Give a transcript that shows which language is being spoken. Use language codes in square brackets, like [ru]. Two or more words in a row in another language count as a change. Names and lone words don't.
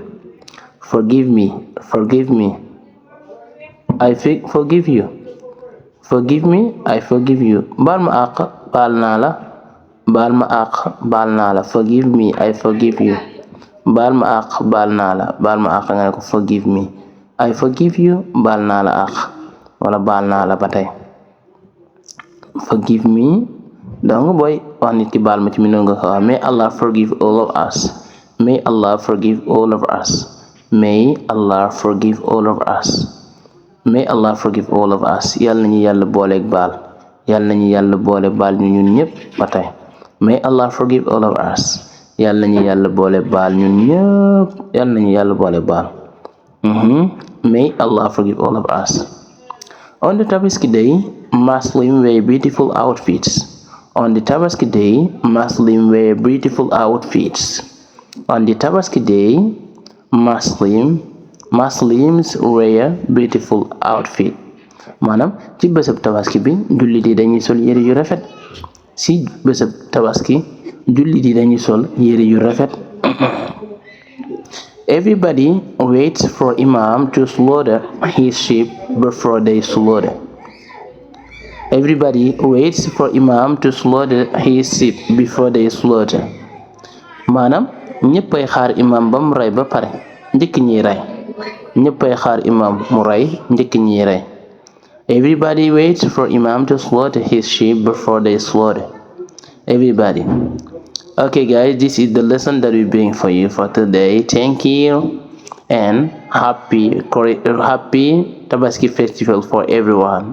[en] Forgive me. I forgive you. Forgive me, I forgive you. [wo] baal ma àq baal naa la. [en] Forgive me, I forgive you. [wo] baal ma àq baal naa la. nga ne ko [en] forgive me. I forgive you, [wo] baal naa la àq wala baal naa la ba tey. [en] Forgive me [wo] donc booy wax nit ki baal ma ci mi noonu nga ko wax. [en] May Allah forgive all of us. May Allah forgive all of us. May Allah forgive all of us. May Allah forgive all of us. [wo] yàlla nañu yàlla booleeg baal. yàlla nañu yàlla boole baal ñu ñun ñëpp ba tey. [en] May Allah forgive all of us. [wo] yàlla nañu yàlla boole baal ñun ñëpp. yàlla nañu yàlla boole baal. [en] May Allah forgive all of us. On the Tabaski day, Muslims wear beautiful outfits. On the Tabaski day, Muslims wear beautiful outfits. On the Tabaski day, Muslims wear beautiful outfit. [wo] maanaam ci bésab tabaski bi jullit yi dañuy sol yére yu rafet. ci bésab tabaski jullit yi dañuy sol yére yu rafet. [en] Everybody waits for Imam to slaughter his sheep before they slaughter. Everybody waits for Imam to slaughter his sheep before they slaughter. [wo] maanaam ñëppay xaar imam ba mu rey ba pare njëkk ñiy rey. ñëppay xaar imam mu rey njëkk ñiy rey. [en] Everybody waits for Imam to slaughter his sheep before they slaughter. Everybody. Okay guys, this is the lesson that we bring for you for today. Thank you and happy Tabaski festival for everyone.